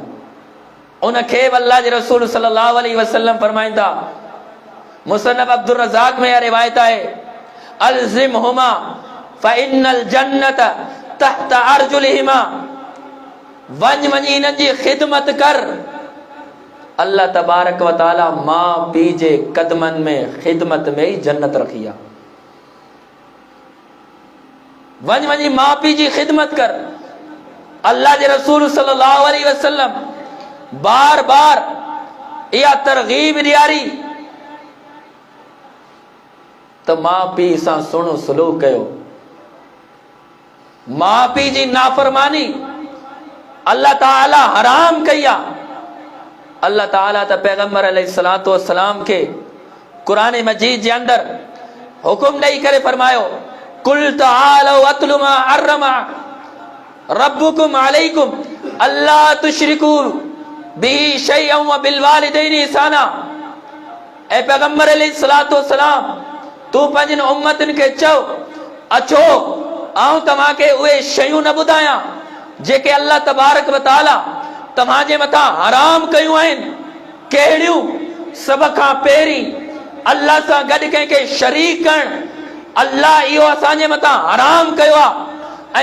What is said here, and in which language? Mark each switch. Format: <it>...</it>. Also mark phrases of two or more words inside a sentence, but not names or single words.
<sd>उनखे बि अल्लाह जे रसूल</sd> <ar>صلى الله عليه وسلم</ar> <sd>फरमाइनि था, मुसन्नफ अब्दुर रज़ाक में रिवायत है,</sd> <ar>الزمهما فإن الجنة تحت أرجلهما,</ar> <sd>वञी इन्हनि जी ख़िदमत कर, अल्लाह</sd> <ar>تبارك وتعالى</ar> <sd>माँ पी जे कदमन में खिदमत में ही जन्नत रखी आहे। वञ वञी माँ पी जी खिदमत कर। अल्लाह जे रसूल</sd> <ar>صلى الله عليه وسلم</ar> <sd>बार बार इहा तरगीब ॾियारी त माँ पी सां सुहिणो सलूक कयो। माँ पी जी नाफरमानी अल्लाह ताला हराम कई आहे। अल्लाह ताला त पैगंबर</sd> <ar>عليه الصلاة والسلام</ar> <sd>के कुरान मजीद जे अंदर हुकुम ॾेई करे फरमायो,</sd> <ar>قل تعالوا أتل ما حرم ربكم عليكم ألا تشركوا به شيئا وبالوالدين إحسانا.</ar> <sd>ए पैगंबर</sd> <ar>عليه الصلاة والسلام</ar> <sd>तू पंहिंजनि उम्मतनि खे चओ, अचो आऊं तव्हां खे उहे शयूं न ॿुधायां जेके अल्लाह</sd> <ar>تبارك وتعالى</ar> <sd>तव्हांजे मथां हराम कयूं आहिनि। कहिड़ियूं? सभ खां पहिरीं अल्लाह सां गॾु कंहिंखे शरीक करणु, अल्लाह इहो असांजे मथां हराम कयो आहे।</sd>